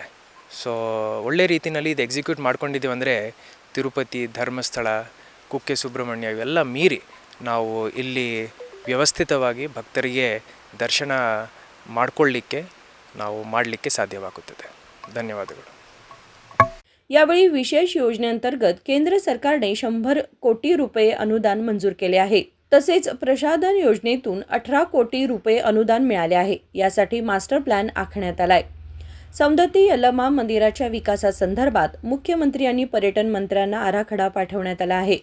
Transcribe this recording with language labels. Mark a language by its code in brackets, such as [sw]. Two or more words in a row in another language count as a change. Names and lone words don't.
[kn] ಸೊ ಒಳ್ಳೆ ರೀತಿಯಲ್ಲಿ ಇದು ಎಕ್ಸಿಕ್ಯೂಟ್ ಮಾಡ್ಕೊಂಡಿದ್ದೀವಿ ಅಂದರೆ ತಿರುಪತಿ, ಧರ್ಮಸ್ಥಳ, ಕುಕ್ಕೆ ಸುಬ್ರಹ್ಮಣ್ಯ ಇವೆಲ್ಲ ಮೀರಿ ನಾವು ಇಲ್ಲಿ ವ್ಯವಸ್ಥಿತವಾಗಿ ಭಕ್ತರಿಗೆ ದರ್ಶನ ಮಾಡಿಕೊಳ್ಳಿಕ್ಕೆ ನಾವು ಮಾಡಲಿಕ್ಕೆ ಸಾಧ್ಯವಾಗುತ್ತದೆ. ಧನ್ಯವಾದಗಳು. [mr] यावेळी विशेष योजनेअंतर्गत केंद्र सरकारने 100 कोटी रुपये अनुदान मंजूर केले आहे. तसेच प्रसाधन योजनेतून 18 कोटी रुपये अनुदान मिळाले आहे. यासाठी मास्टर प्लॅन आखण्यात आलाय. सौंदत्ती यल्लमा मंदिराच्या विकासासंदर्भात मुख्यमंत्री आणि पर्यटन मंत्र्यांना आराखडा पाठवण्यात आला आहे.